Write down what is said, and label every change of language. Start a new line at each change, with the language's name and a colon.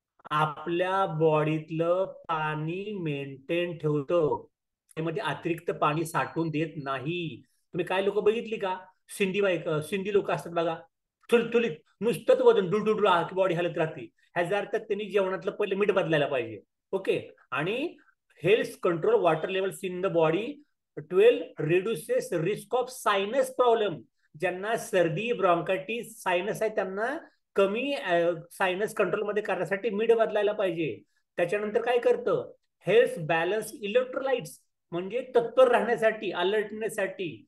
Marathi: आपल्या बॉडीतलं पाणी मेंटेन ठेवतं, त्यामध्ये अतिरिक्त पाणी साठवून देत नाही. तुम्ही काय लोक बघितली का? सिंधी लोक असतात बघा, थुलथुलीत, नुसतंच वजन डुडुडू बॉडी हलत राहते. ह्याचा अर्थ त्यांनी जेवणातलं पहिले मीठ बदलायला पाहिजे.
English: Okay. आणि health control water levels in the body. 12 reduces risk of sinus problem.
Marathi: ज्यांना सर्दी, ब्रॉन्कायटिस, सायनस आहे त्यांना कमी सायनस कंट्रोलमध्ये करण्यासाठी मीठ बदलायला पाहिजे. त्याच्यानंतर काय करतं?
English: health balance electrolytes,
Marathi: म्हणजे तत्पर राहण्यासाठी, अलर्टनेससाठी.